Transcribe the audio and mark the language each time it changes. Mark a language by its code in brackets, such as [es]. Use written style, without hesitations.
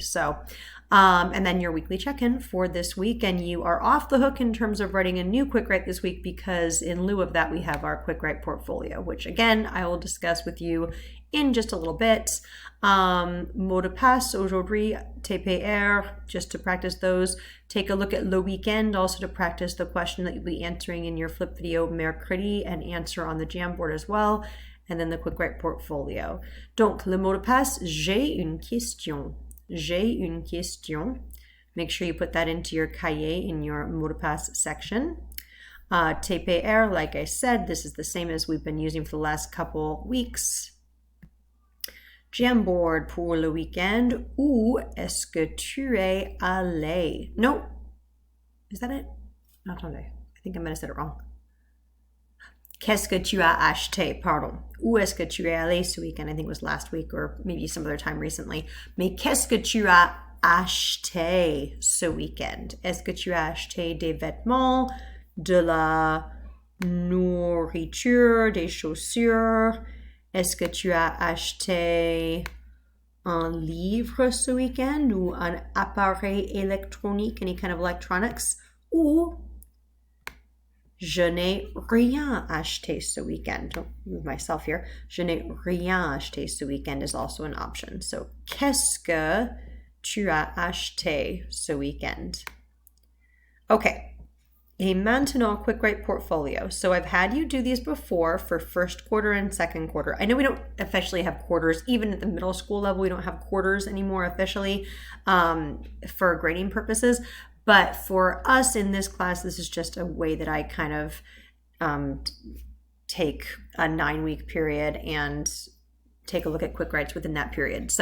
[en] So, and then your weekly check-in for this week, and you are off the hook in terms of writing a new quick write this week because in lieu of that we have our quick write portfolio, which again I will discuss with you in just a little bit. [fr] Mot de passe aujourd'hui, [en] TPR, just to practice those. Take a look at le weekend also to practice the question that you'll be answering in your flip video mercredi and answer on the Jamboard as well. And then the quick write portfolio. [fr] Donc, le mot de passe, j'ai une question. J'ai une question. [en] Make sure you put that into your cahier in your mot de passe section. TPR, like I said, this is the same as we've been using for the last couple weeks. [fr] Jamboard pour le weekend. Où est-ce que tu es allé? [en] No. Is that it? No, [fr] attendez. [en] I think I might have said it wrong. [fr] Qu'est-ce que tu as acheté? Pardon. Où est-ce que tu es allé ce weekend? [en] I think it was last week or maybe some other time recently. [fr] Mais qu'est-ce que tu as acheté ce weekend? Est-ce que tu as acheté des vêtements, de la nourriture, des chaussures? Est-ce que tu as acheté un livre ce weekend ou un appareil électronique, [en] any kind of electronics? [fr] Ou je n'ai rien acheté ce weekend. [en] Don't move myself here. [fr] Je n'ai rien acheté ce weekend [en] is also an option. [fr] So, qu'est-ce que tu as acheté ce weekend? [en] Okay. [fr] Et maintenant, [en] quick write portfolio. So I've had you do these before for first quarter and second quarter. I know we don't officially have quarters. Even at the middle school level, we don't have quarters anymore officially for grading purposes. But for us in this class, this is just a way that I kind of take a 9-week period and take a look at quick writes within that period.